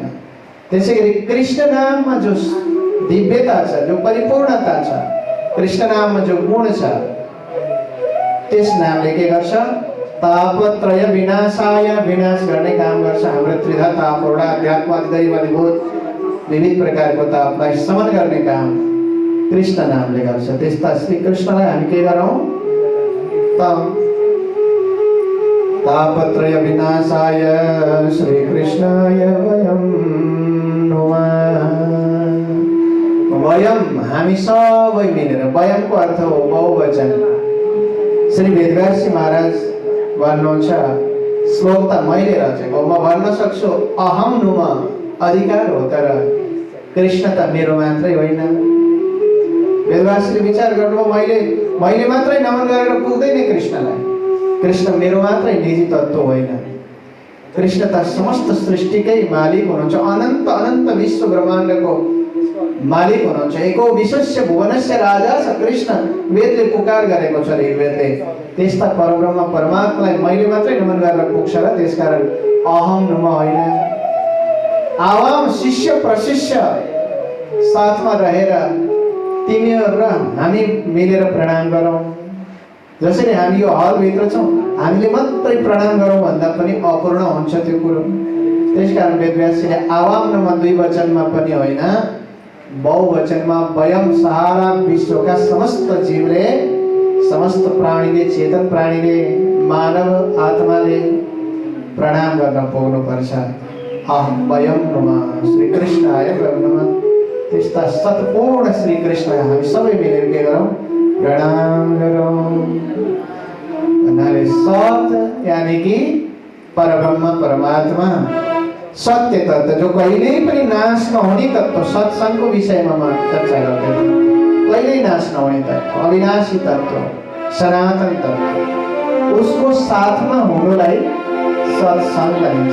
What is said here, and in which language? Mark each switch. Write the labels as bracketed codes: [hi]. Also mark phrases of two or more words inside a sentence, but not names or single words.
[ne] त्यसै गरी कृष्ण नाममा जो दिव्यता छ, जो परिपूर्णता छ, कृष्ण नाममा जो गुण छ, त्यस नामले के गर्छ? [sa] तापत्रय विनाशाय, [ne] विनाश गर्ने काम गर्छ। हाम्रो त्रिधा ताप, एउटा अध्यात्म, दैव, अधिभूत विविध प्रकारको तापलाई शमन गर्ने काम कृष्ण नामले गर्छ। त्यस्ता श्री कृष्णलाई हामी के गरौँ? [sa] तापत्रय विनाशाय श्री कृष्णाय वयं नुमः। [ne] वयम, हामी सबै मिलेर। वयमको अर्थ हो बहुवचन। श्री वेदव्यासजी महाराज भन्नुहुन्छ, श्लोक त मैले रचेको, म भन्न सक्छु [sa] अहम नुम, [ne] अधिकार हो, तर कृष्ण त मेरो मात्रै होइन। वेदव्यासले विचार गर्नु, मैले मात्रै नमन गरेर पुग्दैन कृष्णलाई। कृष्ण मेरो मात्रै निजी तत्त्व होइन। कृष्ण त समस्त सृष्टिकै मालिक हुनुहुन्छ। अनन्त अनन्त विश्व ब्रह्माण्डको मालिक हुनुहुन्छ। [sa] एको विश्वस्य भुवनस्य राजा [ne] छ कृष्ण, वेदले पुकार गरेको छ ऋग्वेदले। त्यस्ता परब्रह्म परमात्मालाई मैले मात्रै नमन गरेर पुग्छ र त्यसकारण [sa] अहम नुम [ne] होइन। आवाम शिष्य प्रशिष्य साथमा रहेर तिमीहरू र हामी मिलेर प्रणाम गरौँ। जसरी हामी यो हलभित्र छौँ, हामीले मात्रै प्रणाम गरौँ भन्दा पनि अपूर्ण हुन्छ त्यो कुरो। त्यसकारण वेदव्यासले [sa] आवाम नमा [ne] द्विवचनमा पनि होइन, बहुवचनमा वयम सारा विश्वका समस्त जीवले, समस्त प्राणीले, चेतन प्राणीले, मानव आत्माले प्रणाम गर्न पुग्नुपर्छ। [sa] अहम वयम नमः श्री कृष्णाय वयम नमः। [ne] त्यस्ता सत्पूर्ण श्री कृष्ण हामी सबै मिलेर के गरौँ? प्रणाम गरौँ। भन्नाले सत यानी कि परब्रह्म परमात्मा, सत्य तत्त्व, जो कहिल्यै पनि नाश नहुने तत्त्व। सत्सङ्गको विषयमा म चर्चा गर्दैछु। कहिल्यै नाश नहुने तत्त्व, अविनाशी तत्त्व, सनातन तत्त्व, उसको साथमा हुनुलाई सत्सङ्ग भनिन्छ।